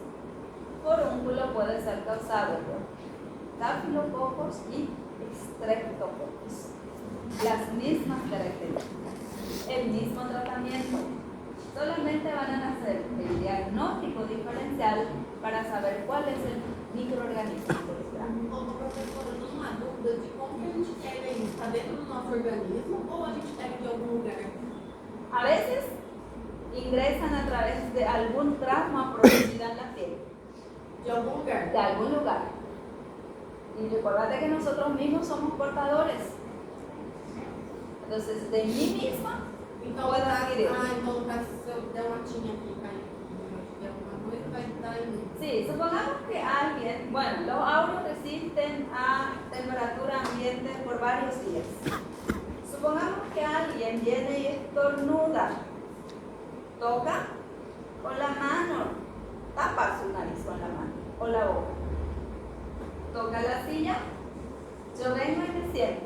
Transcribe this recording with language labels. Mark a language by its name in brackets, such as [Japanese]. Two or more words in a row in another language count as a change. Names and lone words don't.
[Spanish] Forúnculo puede ser causado por estafilococos y streptococos. Las mismas características, el mismo tratamiento. Solamente van a hacer el diagnóstico diferencial para saber cuál es el microorganismo involucrado. [Portuguese] Como professora, uma dúvida de como que a gente pega isso? Está dentro do nosso organismo ou a gente pega de algum lugar? [Spanish] A veces ingresan a través de algún trauma producido en la piel. [Portuguese] De algum lugar? [Spanish] De algún lugar. Y recordate que nosotros mismos somos portadores. Entonces, de mí misma, [Portuguese] Então, [Spanish] puedo adquirir. [Portuguese] então se eu der uma tinha aqui, de alguma coisa, vai dar em mim. [Spanish] Sí, supongamos que alguien, bueno, los auros resisten a temperatura ambiente por varios días. Supongamos que alguien viene y estornuda, toca con la mano, tapa su nariz con la mano o la boca, toca la silla, yo vengo y me siento.